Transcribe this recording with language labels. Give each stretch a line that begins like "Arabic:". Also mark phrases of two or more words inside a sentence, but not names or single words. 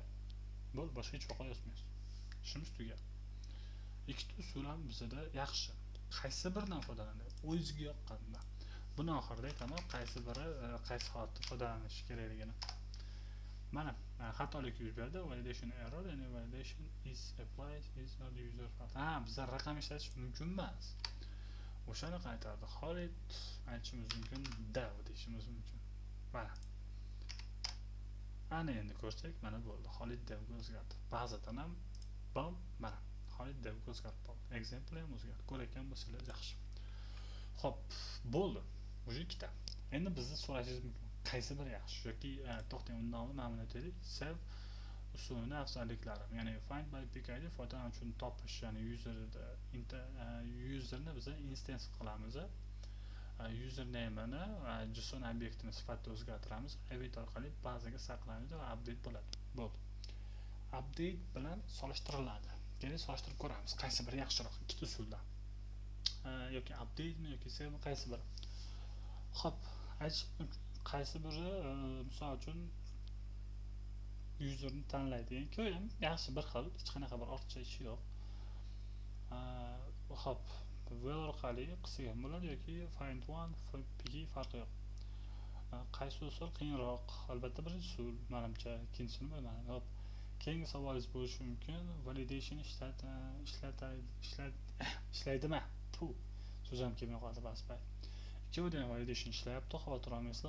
Uzbek: Bo'ldi, boshqa hech vaqo yozmaysiz. Ishimiz tugadi. Ikkita usul ham bizda yaxshi. Qaysi biridan foydalanadi? O'zingizga yoqqandan. Buni oxirida aytaman, qaysi biri qaysi holatda foydalanish kerakligini. Mana xatolik yuz berdi.
English: Validation error, ya'ni validation is applied is not user fault.
Uzbek: Bizlar raqam ishlatish mumkin emas. O'shani qaytardi. Xolid aytishimiz mumkin, dev deyishimiz mumkin. Mana. Ana endi ko'rsak, mana bo'ldi. Xolid devga o'zgardi. Ba'zidan ham bom, mana. Xolid devga o'zgarib qoldi. Example ham o'zgardi. Ko'rayotgan bo'lsangiz yaxshi. Xo'p, bo'ldi. O'sha ikkita. Endi bizni so'rashingiz mumkin. Qaysi biri yaxshi yoki to'xtang, undan oldin mana buni aytaylik. Save usulini afzalliklari, ya'ni
English: find by PKID
Uzbek: foydalanuvchini topish, ya'ni userni biz instance qilamiz. Username'ni JSON obyektini sifatida o'zgartiramiz. Await orqali bazaga saqlaymiz va update bo'ladi. Bo'ldi. Update bilan solishtiriladi. Keling solishtirib ko'ramiz, qaysi biri yaxshiroq ikkita usuldan. Yoki update mi yoki save mi, qaysi biri? Xo'p, qaysi biri misol uchun userni tanlaydi. Ya'ni ham yaxshi bir xil, hech qanaqa bir ortiqcha ishi yo'q. Xo'p, well orqali qilsak ham bo'ladi yoki
English: find one
Uzbek: farqi yo'q. Qaysi usul qiyinroq? Albatta birinchi usul, menimcha, ikkinchisini bilmayman. Xo'p, keyingi savolingiz bo'lishi mumkin. Validation ishlaydimi? So'z ham kelmay qoldi basbay. Ikkovida ham validation ishlayapti, xavotir olmaysizlar.